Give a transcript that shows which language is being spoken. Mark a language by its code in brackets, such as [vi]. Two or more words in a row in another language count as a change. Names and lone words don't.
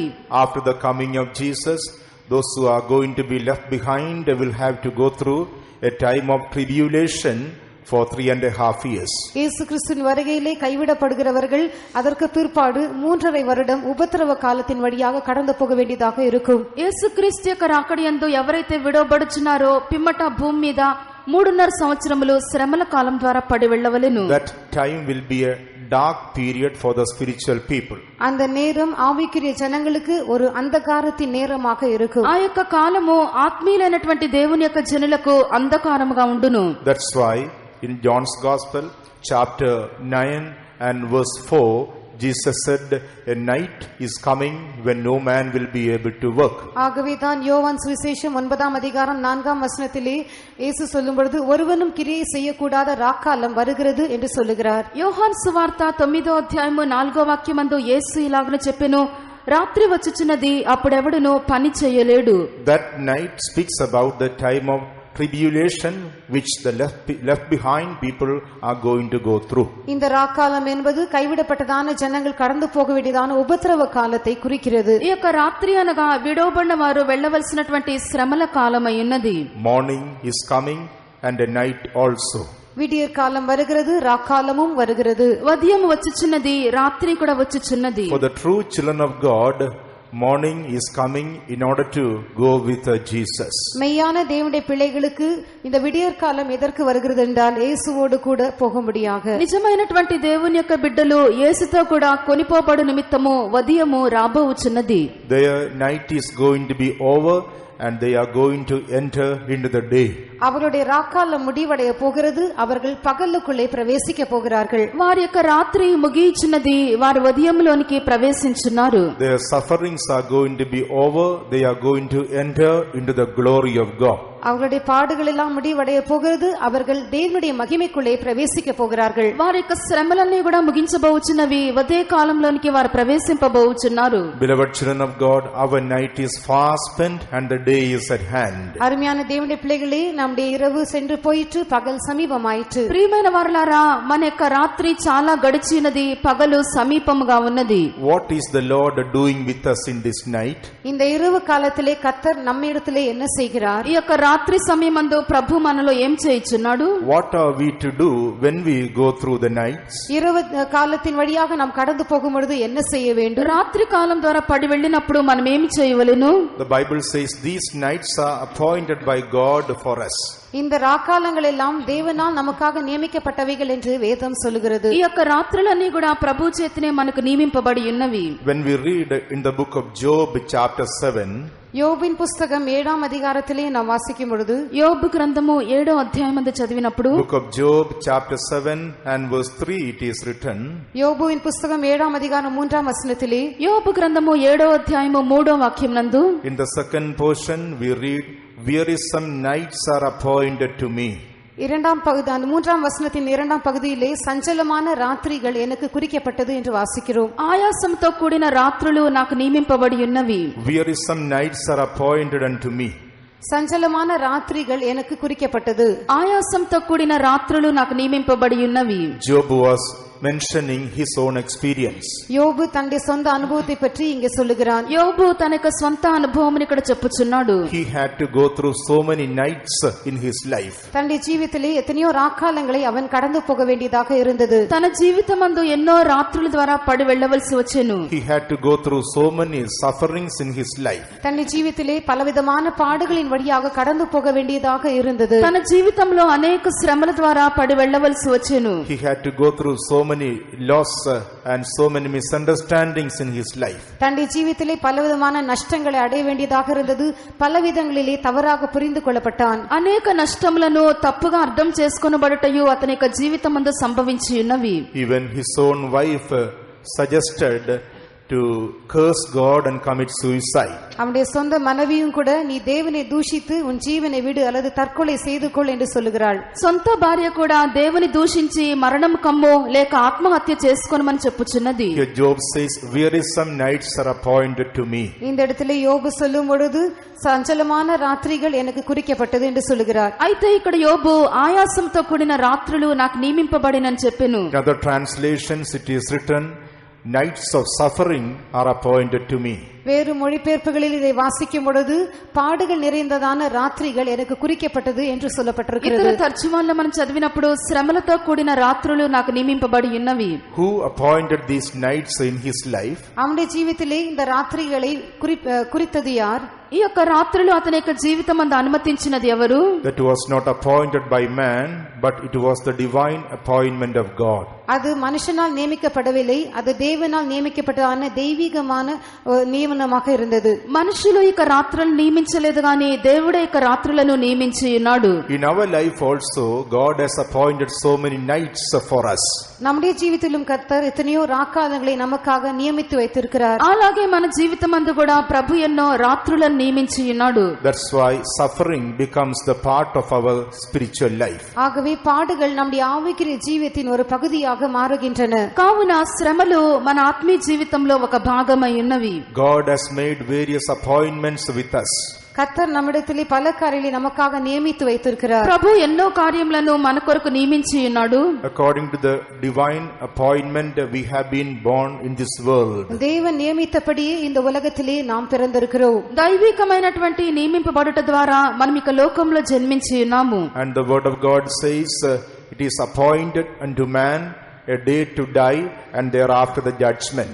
[en] After the coming of Jesus, those who are going to be left behind will have to go through a time of tribulation for 3.5 years. [ta] இயேசு கிறிஸ்துவின் வருகையிலே கைவிடப்படுகிறவர்கள் அதற்கு பிற்பாடு 3.5 வருடம் உபத்திரவ காலத்தின் வழியாக கடந்து போக வேண்டியதாக இருக்கும். [te] యేసుక్రీస్తు యొక్క రాకడ యందు ఎవరైతే విడవబడుచున్నారో పిమ్మట భూమి మీద 3.5 సంవత్సరములు శ్రమల కాలం ద్వారా పడి వెళ్ళవలెను. [en] That time will be a dark period for the spiritual people. [ta] அந்த நேரம் ఆవికుரிய జనங்களுக்கு ஒரு అంధకారத்தின் నేరமாக இருக்கும். [te] ఆ యొక్క కాలము ఆత్మీయులైనటువంటి దేవుని యొక్క జనులకు అంధకారముగా ఉండును. [en] That's why in John's Gospel chapter 9 and verse 4, Jesus said, a night is coming when no man will be able to work. [ta] ஆகவே தான் யோவான் சுவிசேஷம் 9ஆம் அதிகாரம் 4ஆம் வசனத்திலே இயேசு சொல்லும் பொழுது ஒருவனும் கிரியை செய்யக்கூடாத ராக்காலம் வருகிறது என்று சொல்லுகிறார். [te] యోహాను సువార్త 9వ అధ్యాయము 4వ వాక్యమందు యేసు ఇలాగను చెప్పెను, రాత్రి వచ్చుచున్నది, అప్పుడెవడును పని చేయలేడు. [en] That night speaks about the time of tribulation which the left behind people are going to go through. [ta] இந்த ராக்காலம் என்பது கைவிடப்பட்டதான ஜனங்கள் கடந்து போக வேண்டியதான உபத்திரவ காலத்தை குறிக்கிறது. [te] ఈ యొక్క రాత్రి అనగా విడవబడిన వారు వెళ్ళవలసినటువంటి శ్రమల కాలమై ఉన్నది. [en] Morning is coming and a night also. [ta] விடியற் காலம் வருகிறது, ராக்காலமும் வருகிறது. [te] ఉదయం వచ్చుచున్నది, రాత్రి కూడా వచ్చుచున్నది. [en] For the true children of God, morning is coming in order to go with Jesus. [ta] மெய்யான தேவனுடைய பிள்ளைகளுக்கு இந்த விடியற் காலம் எதற்கு வருகிறது என்றால் இயேசுவோடு கூட போகும்படியாக. [te] నిజమైనటువంటి దేవుని యొక్క బిడ్డలు యేసుతో కూడా కొనిపోబడు నిమిత్తము ఉదయము రాబోచున్నది. [en] Their night is going to be over and they are going to enter into the day. [ta] அவர்களுடைய ராக்காலம் முடிவடைய போகிறது, அவர்கள் பகலுக்குள்ளே பிரவேசிக்க போகிறார்கள். [te] వారి యొక్క రాత్రి ముగియుచున్నది, వారు ఉదయంలోనికి ప్రవేశించున్నారు. [en] Their sufferings are going to be over, they are going to enter into the glory of God. [ta] அவர்களுடைய பாடுகள் எல்லாம் முடிவடைய போகிறது, அவர்கள் தேவனுடைய மகிமைக்குள்ளே பிரவேசிக்க போகிறார்கள். [te] వారి యొక్క శ్రమలన్నీ కూడా ముగించబోచున్నవి, ఉదయ కాలంలోనికి వారు ప్రవేశింపబోచున్నారు. [en] Beloved children of God, our night is far spent and the day is at hand. [ta] அருமையான தேவனுடைய பிள்ளைகளே, நம்முடைய இரவு சென்று போயிற்று, பகல் சமீபமாயிற்று. [te] ప్రియమైన వారలారా, మన యొక్క రాత్రి చాలా గడిచినది, పగలు సమీపముగా ఉన్నది. [en] What is the Lord doing with us in this night? [ta] இந்த இரவு காலத்திலே கர்த்தர் நம்மிடத்திலே என்ன செய்கிறார்? [te] ఈ యొక్క రాత్రి సమయమందు ప్రభు మనలో ఏం చేయుచున్నాడు? [en] What are we to do when we go through the nights? [ta] இரவு காலத்தின் வழியாக நாம் கடந்து போகும் பொழுது என்ன செய்ய வேண்டும்? [te] రాత్రి కాలం ద్వారా పడి వెళ్ళినప్పుడు మనం ఏమి చేయవలెను? [en] The Bible says these nights are appointed by God for us. [ta] இந்த ராக்காலங்கள் எல்லாம் தேவனால் நமக்காக நியமிக்கப்பட்டவைகள் என்று வேதம் சொல்லுகிறது. [te] ఈ యొక్క రాత్రులన్నీ కూడా ప్రభు చేతనే మనకు నియమింపబడి ఉన్నవి. [en] When we read in the book of Job chapter 7, [ta] யோபின் புஸ்தகம் 7ஆம் அதிகாரத்திலே நாம் வாசிக்கும் பொழுது, [te] యోబు గ్రంథము 7వ అధ్యాయమందు చదివినప్పుడు, [en] book of Job chapter 7 and verse 3, it is written, [ta] யோபுவின் புஸ்தகம் 7ஆம் அதிகாரம் 3ஆம் வசனத்திலே, [te] యోబు గ్రంథము 7వ అధ్యాయము 3వ వాక్యం నందు, [en] in the second portion we read, wearisome nights are appointed to me. [ta] இரண்டாம் பகுதி, அந்த 3ஆம் வசனத்தின் 2ஆம் பகுதியிலே சஞ்சலமான ராத்திரிகள் எனக்கு குறிக்கப்பட்டது என்று வாசிக்கிறோம். [te] ఆయాసంతో కూడిన రాత్రులు నాకు నియమింపబడి ఉన్నవి. [en] Wearisome nights are appointed unto me. [ta] சஞ்சலமான ராத்திரிகள் எனக்கு குறிக்கப்பட்டது. [te] ఆయాసంతో కూడిన రాత్రులు నాకు నియమింపబడి ఉన్నవి. [en] Job was mentioning his own experience. [ta] யோபு தன்னுடைய சொந்த அனுபவத்தை பற்றி இங்கே சொல்லுகிறான். [te] యోబు తన యొక్క స్వంత అనుభవముని ఇక్కడ చెప్పుచున్నాడు. [en] He had to go through so many nights in his life. [ta] தன்னுடைய ஜீவிதத்திலே எத்தனையோ ராக்காலங்களை அவன் கடந்து போக வேண்டியதாக இருந்தது. [te] తన జీవితమందు ఎన్నో రాత్రుల ద్వారా పడి వెళ్ళవలసి వచ్చెను. [en] He had to go through so many sufferings in his life. [ta] தன்னுடைய ஜீவிதத்திலே பலவிதமான பாடுகளின் வழியாக கடந்து போக வேண்டியதாக இருந்தது. [te] తన జీవితంలో అనేక శ్రమల ద్వారా పడి వెళ్ళవలసి వచ్చెను. [en] He had to go through so many loss and so many misunderstandings in his life. [ta] தன்னுடைய ஜீவிதத்திலே பலவிதமான நஷ்டங்களை அடைய வேண்டியதாக இருந்தது. பலவிதங்களிலே தவறாக புரிந்து கொள்ளப்பட்டான். [te] అనేక నష్టములను తప్పుగా అర్థం చేసుకొనబడుటయు అతని యొక్క జీవితమందు సంభవించి ఉన్నవి. [en] Even his own wife suggested to curse God and commit suicide. [ta] அவனுடைய சொந்த மனைவியும் கூட நீ தேவனை தூஷித்து உன் ஜீவனை விடு அல்லது தற்கொலை செய்து கொள் என்று சொல்லுகிறாள். [te] సొంత భార్య కూడా దేవుని దూషించి మరణం కమ్మో లేక ఆత్మహత్య చేసుకోనమని చెప్పుచున్నది. [en] Here Job says, wearisome nights are appointed to me. [ta] இந்த இடத்திலே யோபு சொல்லும் பொழுது சஞ்சலமான ராத்திரிகள் எனக்கு குறிக்கப்பட்டது என்று சொல்லுகிறார். [te] అయితే ఇక్కడ యోబు ఆయాసంతో కూడిన రాత్రులు నాకు నియమింపబడినని చెప్పెను. [en] In other translations it is written, nights of suffering are appointed to me. [ta] வேறு மொழிபெயர்ப்புகளில் இதை வாசிக்கும் பொழுது பாடுகள் நிறைந்ததான ராத்திரிகள் எனக்கு குறிக்கப்பட்டது என்று சொல்லப்பட்டிருக்கிறது. [te] ఇతర తర్జుమాల్లో మనం చదివినప్పుడు శ్రమలతో కూడిన రాత్రులు నాకు నియమింపబడి ఉన్నవి. [en] Who appointed these nights in his life? [ta] அவனுடைய ஜீவித்திலே இந்த ராத்திரிகளை குறித்தது யார்? [te] ఈ యొక్క రాత్రులు అతని యొక్క జీవితం అందు అనుమతించినది ఎవరు? [en] That was not appointed by man, but it was the divine appointment of God. [ta] அது மனுஷனால் நியமிக்கப்படவில்லை, அது தேவனால் நியமிக்கப்பட்டதான தெய்வீகமான நியமனமாக இருந்தது. [te] మనుషులు ఇక రాత్రులను నియమించలేదు గాని దేవుడే ఇక రాత్రులను నియమించి ఉన్నాడు. [en] In our life also, God has appointed so many nights for us. [ta] நம்முடைய ஜீவித்திலும் கர்த்தர் எத்தனையோ ராக்காலங்களை நமக்காக நியமித்து வைத்திருக்கிறார். [te] అలాగే మన జీవితం అందు కూడా ప్రభు ఎన్నో రాత్రులను నియమించి ఉన్నాడు. [en] That's why suffering becomes the part of our spiritual life. [ta] ஆகவே பாடுகள் நம்முடைய ஆவிக்குரிய ஜீவியத்தின் ஒரு பகுதியாக மாறுகின்றன. [te] కావున శ్రమలు మన ఆత్మీయ జీవితంలో ఒక భాగమై ఉన్నవి. [en] God has made various appointments with us. [ta] கர்த்தர் நம்மிடத்திலே பல காரியங்களை நமக்காக நியமித்து வைத்திருக்கிறார். [te] ప్రభు ఎన్నో కార్యములను మన కొరకు నియమించి ఉన్నాడు. [en] According to the divine appointment, we have been born in this world. [ta] தேவன் நியமித்தபடியே இந்த உலகத்திலே நாம் பிறந்திருக்கிறோம். [te] దైవికమైనటువంటి నియమింపబడుట ద్వారా మనం ఇక లోకంలో జన్మించి ఉన్నాము. [en] And the word of God says, it is appointed unto man a day to die, and thereafter the judgment.